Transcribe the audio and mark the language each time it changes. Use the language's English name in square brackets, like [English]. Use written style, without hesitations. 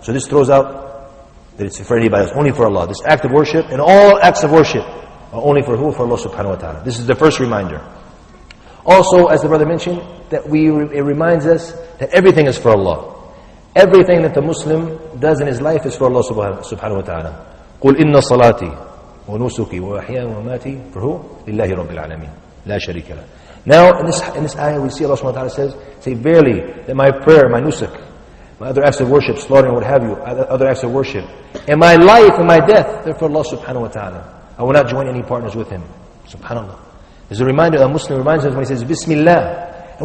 [English] So this throws out that it's for anybody else, only for Allah. This act of worship and all acts of worship are only for who? For Allah subhanahu wa ta'ala. This is the first reminder. Also, as the brother mentioned, that it reminds us that everything is for Allah. Everything that the Muslim does in his life is for Allah subhanahu wa ta'ala. [Arabic] قُلْ إِنَّ صَلَاتِي وَنُسُكِي وَأَحْيَاي وَمَمَاتِي [English] for who? [Arabic] لِلَّهِ رَبِّ الْعَالَمِينَ لَا شَرِيكَ لَهُ. [English] Now, in this ayah, we see Allah subhanahu wa ta'ala says, say, verily, that my prayer, my nusuk, my other acts of worship, slaughtering, what have you, other acts of worship, and my life and my death, they're for Allah subhanahu wa ta'ala. I will not join any partners with Him. SubhanAllah. There's a reminder, a Muslim reminds us when he says, Bismillah.